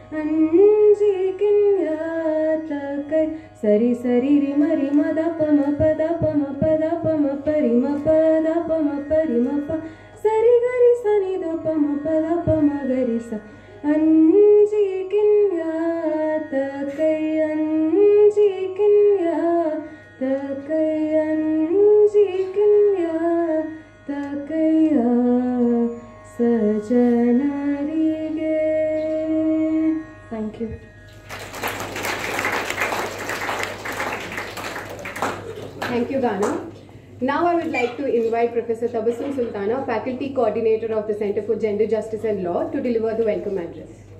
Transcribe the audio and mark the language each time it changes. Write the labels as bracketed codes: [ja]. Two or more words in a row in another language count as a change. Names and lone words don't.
[kn] ಅಂಜಿಕಿನ್ಯಾತಕಯ್ಯ ಸರಿ ಸರಿ ರಿಮ ರಿಮ ದಪ ಮ ಪ ದಪ ಮ ಪ ದಪ ಮ ಪರಿ ಮ ಪ ದಪ ಮ ಪರಿ ಮ ಪ ಸರಿ ಗರಿ ಸನಿ ದಪ ಮ ಪ ದಪ ಮ ಗರಿ ಸ ಅಂಜಿಕಿನ್ಯಾತಕಯ್ಯ ಅಂಜಿಕಿನ್ಯಾತಕಯ್ಯ ಅಂಜಿಕಿನ್ಯಾತಕಯ್ಯ ಸಜನರಿಗೆ. [en] Thank you. Thank you, Gana. Now I would like to invite Professor Tabassum Sultana, Faculty Coordinator of the Center for Gender Justice and Law, to deliver the welcome address.